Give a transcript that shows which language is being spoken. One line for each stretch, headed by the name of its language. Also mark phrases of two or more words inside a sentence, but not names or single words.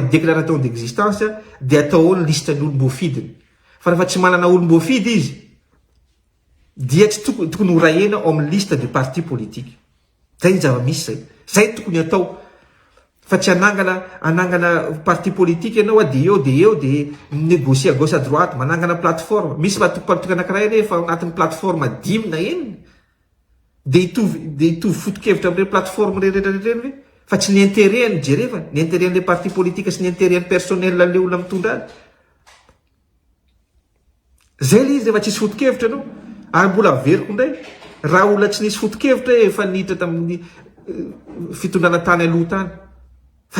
French: déclaration d'existence
Malagasy: dia atao ao ny liste ny olom-boafidiny fa rehefa tsy manana olom-boafidy izy dia tsy tokony ho rahena ao amin'ny
French: liste de parti politique
Malagasy: zay ny zava-misy zay tokony atao fa tsy anangana
French: parti politique
Malagasy: ianao dia eo dia
French: négocier à gauche à droite
Malagasy: manangana plateforme misy patoko anankiray rehefa anatin'ny plateforme 10 na enina dia hitovy foto-kevitra amin'ireny plateforme rehetrarehetra ve fa tsy ny intérêt ny jerevana ny intérêt n'le
French: parti politique
Malagasy: sy ny intérêt ny personnel le olona mitondra azy zay le izy rehefa tsisy foto-kevitra anao ary mbola averiko indray raha olona tsy nisy foto-kevitra efa niditra tamin'ny fitondrana tany aloha tany fa